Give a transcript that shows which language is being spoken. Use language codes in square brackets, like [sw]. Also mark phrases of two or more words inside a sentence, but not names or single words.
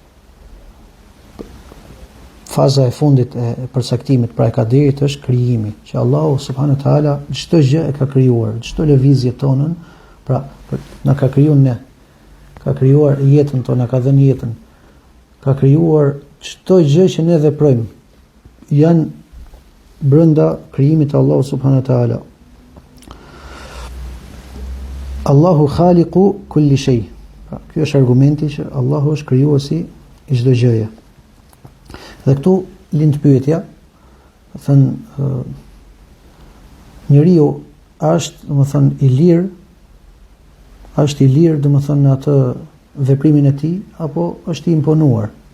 [sq] Faza e fundit e përcaktimit pra e kaderit është krijimi, që Allahu [ar] سبحانه وتعالى [sq] çdo gjë e ka krijuar, çdo lëvizje tonën, pra na ka krijuar ne. Ka krijuar jetën tonë, na ka dhënë jetën. Ka krijuar çdo gjë që ne veprojmë. Janë brenda krijimit të Allahu [ar] سبحانه وتعالى. الله خالق كل شيء. [sq] Pra, ky është argumenti që Allahu është krijuesi i çdo gjëje. Dhe këtu lind pyetja, thënë njeriu është, domethënë, i lirë, është i lirë, domethënë, në atë veprimin e tij apo është i imponuar?